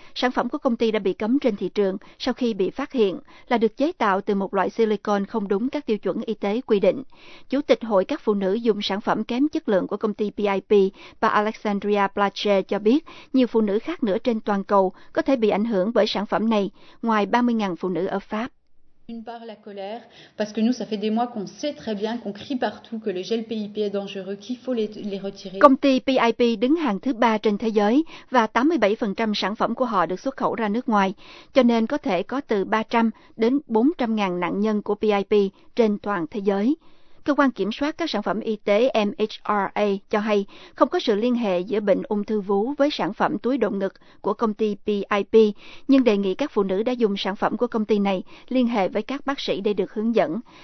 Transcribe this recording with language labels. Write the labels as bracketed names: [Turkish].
[Vietnamese] Sản phẩm của công ty đã bị cấm trên thị trường sau khi bị phát hiện là được chế tạo từ một loại silicone không đúng các tiêu chuẩn y tế quy định. Chủ tịch Hội các phụ nữ dùng sản phẩm kém chất lượng của công ty PIP, bà Alexandria Blacher cho biết nhiều phụ nữ khác nữa trên toàn cầu có thể bị ảnh hưởng bởi sản phẩm này, ngoài 30.000 phụ nữ ở Pháp. [French] D'une part la colère, parce que nous, ça fait des mois qu'on sait très bien qu'on crie partout que le gel PIP est dangereux, qu'il faut les retirer. [Vietnamese] Công ty PIP đứng hàng thứ ba trên thế giới và 87% sản phẩm của họ được xuất khẩu ra nước ngoài, cho nên có thể có từ 300 đến 400 ngàn nạn nhân của PIP trên toàn thế giới. Cơ quan kiểm soát các sản phẩm y tế MHRA cho hay không có sự liên hệ giữa bệnh ung thư vú với sản phẩm túi đựng ngực của công ty PIP, nhưng đề nghị các phụ nữ đã dùng sản phẩm của công ty này liên hệ với các bác sĩ để được hướng dẫn.